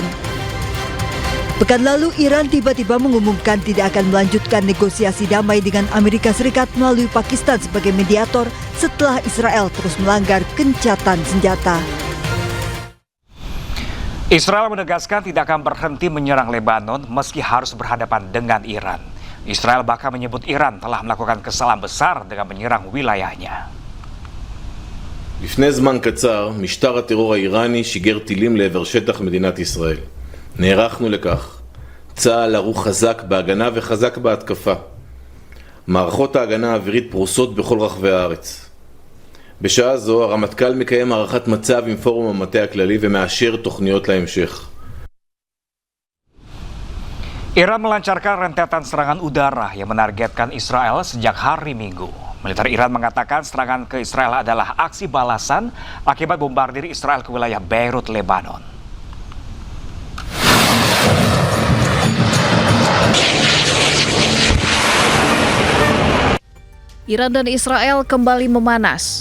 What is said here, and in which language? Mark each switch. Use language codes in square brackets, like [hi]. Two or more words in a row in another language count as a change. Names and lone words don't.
[id] Pekan lalu, Iran tiba-tiba mengumumkan tidak akan melanjutkan negosiasi damai dengan Amerika Serikat melalui Pakistan sebagai mediator setelah Israel terus melanggar gencatan senjata. Israel menegaskan tidak akan berhenti menyerang Lebanon meski harus berhadapan dengan Iran. Israel bahkan menyebut Iran telah melakukan kesalahan besar dengan menyerang wilayahnya. [he] לפני זמן קצר, משטר הטרור האיראני שיגר טילים לעבר שטח מדינת ישראל. נערכנו לכך. צה"ל ערוך חזק בהגנה וחזק בהתקפה. מערכות ההגנה האווירית פרוסות בכל רחבי הארץ. בשעה זו הרמטכ"ל מקיים הערכת מצב עם פורום המטה הכללי ומאשר תוכניות להמשך. [id] Iran melancarkan rentetan serangan udara yang menargetkan Israel sejak hari Minggu. Militer Iran mengatakan serangan ke Israel adalah aksi balasan akibat bombardir Israel ke wilayah Beirut, Lebanon. Iran dan Israel kembali memanas.